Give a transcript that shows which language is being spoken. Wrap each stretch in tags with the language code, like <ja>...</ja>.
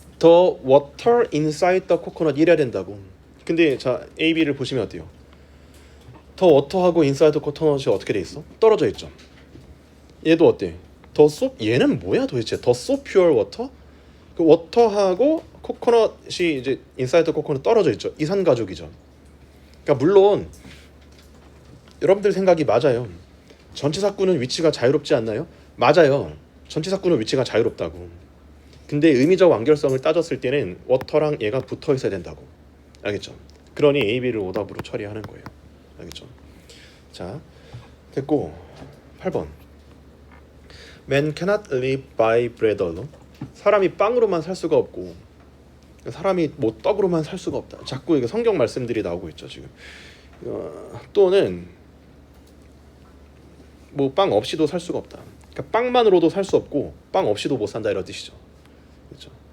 <en>The water inside the coconut</en> <ko>이래야 된다고. 근데 자 A, B를 보시면 어때요? The water하고</ko> <en>inside the coconut</en> <ko>이 어떻게 돼 있어? 떨어져 있죠. 얘도 어때?</ko> <en>The so</en> <ko>얘는 뭐야 도대체?</ko> <en>The so pure water?</en> <ko>그 water하고 코코넛이 이제</ko> <en>inside the coconut</en> <ko>떨어져 있죠. 이산 가족이죠. 그러니까 물론 여러분들 생각이 맞아요. 전치사구는 위치가 자유롭지 않나요? 맞아요. 전치사구는 위치가 자유롭다고. 근데 의미적 완결성을 따졌을 때는 워터랑 얘가 붙어 있어야 된다고. 알겠죠? 그러니 A, B를 오답으로 처리하는 거예요. 알겠죠? 자, 됐고 8번.</ko> <en>Man cannot live by bread alone.</en> <ko>사람이 빵으로만 살 수가 없고 사람이 뭐 떡으로만 살 수가 없다. 자꾸 이게 성경 말씀들이 나오고 있죠 지금. 또는 뭐 빵 없이도 살 수가 없다. 그러니까 빵만으로도 살 수 없고 빵 없이도 못 산다 이런 뜻이죠. 그렇죠?</ko>